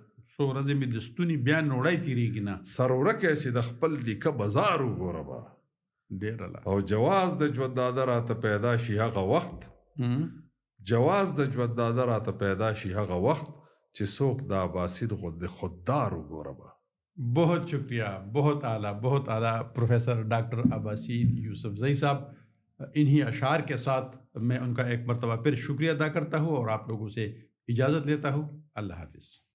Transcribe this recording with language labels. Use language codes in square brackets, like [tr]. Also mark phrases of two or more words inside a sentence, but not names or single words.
[ps] څو ورځې مې د ستوني بیا نوړی تېرېږي نه، سرورکی چې د خپل نیکه بازار وګورم. ډېر الله. او جواز د ژوندانه راته پیدا شي هغه وخت، جواز د ژوندانه راته پیدا شي هغه وخت چې څوک د عباسین غوندې خوددار وګورم. [ur] بہت شکریہ، بہت اعلیٰ، بہت اعلیٰ پروفیسر ڈاکٹر عباسین یوسف زئی صاحب. انہی اشعار کے ساتھ میں ان کا ایک مرتبہ پھر شکریہ ادا کرتا ہوں اور آپ لوگوں سے اجازت لیتا ہوں. اللہ حافظ.